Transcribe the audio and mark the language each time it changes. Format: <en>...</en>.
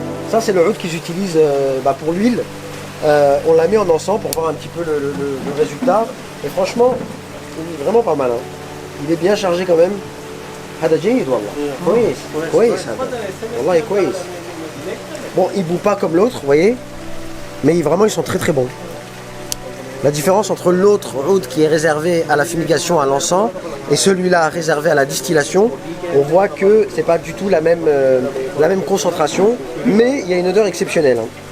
<fr>Ça c'est le oud qu'ils utilisent pour l'huile. On l'a mis en encens pour voir un petit peu le résultat. Et franchement, il est vraiment pas mal. Hein. Il est bien chargé quand même.</fr> <ar>هذا جيد والله كويس هذا والله كويس.</ar> <fr>Bon, il bout pas comme l'autre, vous voyez, mais vraiment ils sont très très bons. La différence entre l'autre oud qui est réservé à la fumigation, à l'encens, et celui-là réservé à la distillation, on voit que c'est pas du tout la même concentration, mais il y a une odeur exceptionnelle. Hein.</fr>